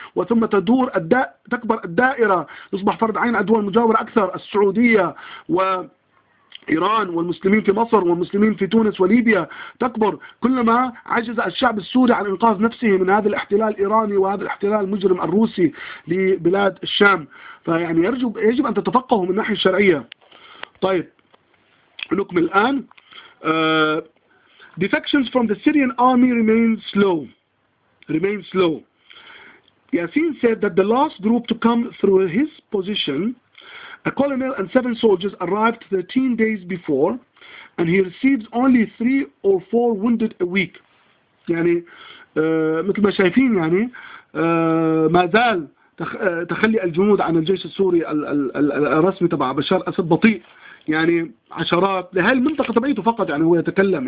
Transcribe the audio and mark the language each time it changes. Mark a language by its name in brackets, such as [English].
[Arabic] وثم تكبر الدائرة، يصبح فرض عين على الدول المجاورة أكثر، السعودية إيران والمسلمين في مصر والمسلمين في تونس وليبيا تكبر. كلما عجز الشعب السوري عن إنقاذ نفسه من هذا الاحتلال الإيراني وهذا الاحتلال المجرم الروسي لبلاد الشام. فيعني يجب أن تتفقهوا من الناحية الشرعية. طيب نكمل الآن. [English] Defections from the Syrian army remain slow. Yassin said that the last group to come through his position, a colonel and 7 soldiers, arrived 13 days before, and he receives only 3 or 4 wounded a week. [Arabic] يعني مثل ما شايفين يعني ما زال تخلي الجنود عن الجيش السوري الرسمي تبع بشار الأسد بطيء. يعني عشرات لهذه المنطقة تبعيته فقط يعني هو يتكلم.